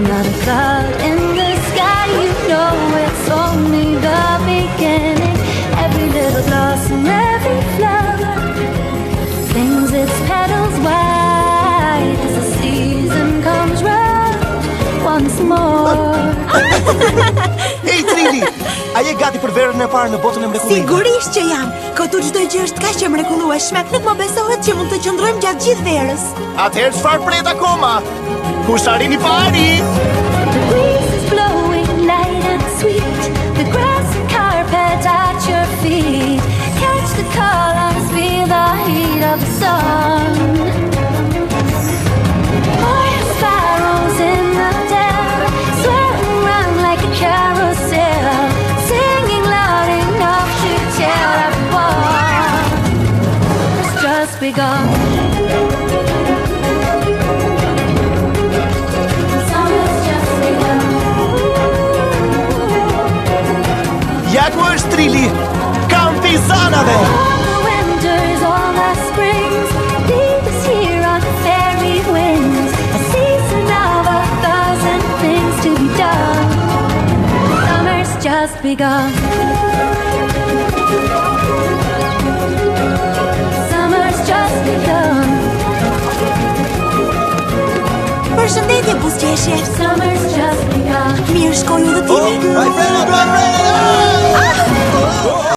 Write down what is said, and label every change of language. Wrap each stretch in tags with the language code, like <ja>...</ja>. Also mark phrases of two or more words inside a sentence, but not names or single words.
<en>Not a cloud in the sky, you know it's only the beginning. Every little blossom, every flower flings its petals wide as the season comes round once more.</en> <sq>Hey Trilli, a je gati për verën e parë në botën e mrekullimit? Sigurisht që jam. Këtu çdo gjë është kaq e mrekullueshme, nuk më besohet që mund të qëndrojmë gjatë gjithë verës. Atëherë çfarë pret akoma? Kush arrin I pari?</sq> <en>The breeze is blowing light and sweet, the grass and carpet at your feet. Catch the colors, feel the heat of the sun. Oil sparrows in the dell, swirling round like a carousel, singing loud enough to tell everyone it's just begun.</en> <sq>Ja ku është Trilli, kampi I zanave!</sq> <en>All the winters, all the springs, lead us here on fairy winds. A season of 1,000 things to be done. Summer's just begun. Summer's just begun.</en> <sq>Përshëndetje buzëqeshje.</sq> <en>Summer's just begun.</en> <sq>Mirë shkoj udhëtimi. Ai frena!</sq>